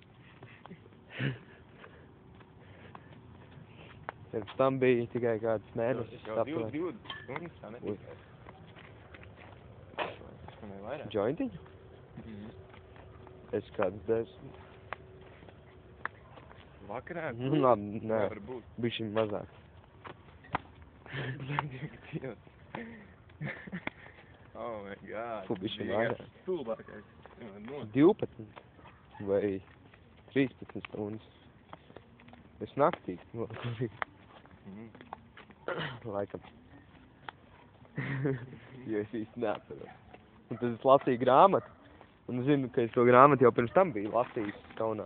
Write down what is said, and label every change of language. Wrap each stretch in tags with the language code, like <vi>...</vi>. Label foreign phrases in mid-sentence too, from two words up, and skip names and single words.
<lv>Pirms tam bija tikai kāds mēnesis. Jau 20 stundas, tā netika. Jointiņu? Es kāds 10. Vakarā? Labi, nē. Nevar būt. Bišķiņ mazāk.</lv> <en>Oh my god.</en> <lv>Bišķiņ vairāk. Stulbākais. 12 vai 13 stundas. Es naktī nokurīju. Laikam. Jo es īsti neatceros. Un tad es lasīju grāmatu. Un zinu, ka es to grāmatu jau pirms tam biju lasījis Kaunā.</lv>